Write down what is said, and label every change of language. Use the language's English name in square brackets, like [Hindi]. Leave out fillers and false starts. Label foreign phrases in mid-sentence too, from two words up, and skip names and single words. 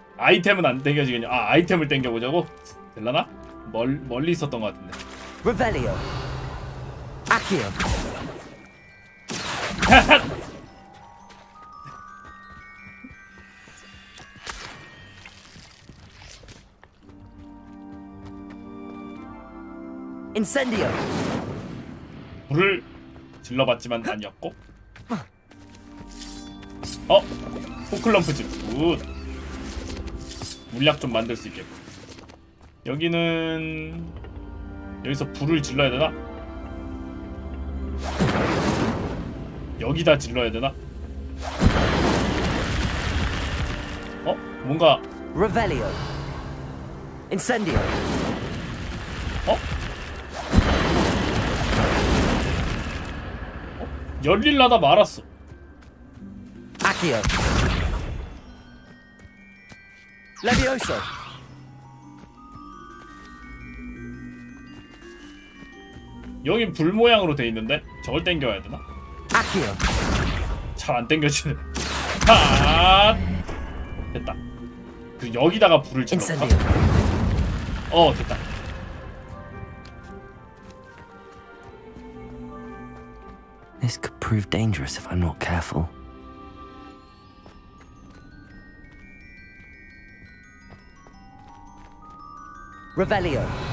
[Korean] 아이템은 안 땡겨지겠냐? 아 아이템을 땡겨보자고? 될라나? 멀리 있었던 것 같은데. [Latin] Revelio. Accio. Incendio. [Korean] 불을 질러봤지만 아니었고. 포클럼프즈 굿. 물약 좀 만들 수 있겠고. 여기는 여기서 불을 질러야 되나? 여기다 질러야 되나? 뭔가 [Latin] Revelio. Incendio. [Korean] 열릴라다 말았어. [Latin] Accio. Levioso. [Korean] 여기 불 모양으로 돼 있는데 저걸 땡겨야 되나? [Latin] Accio. [Korean] 잘 안 땡겨지네. 아 됐다. 그 여기다가 불을 질러볼까? 됐다. [English] This could prove dangerous if I'm not careful. [Latin] Revelio.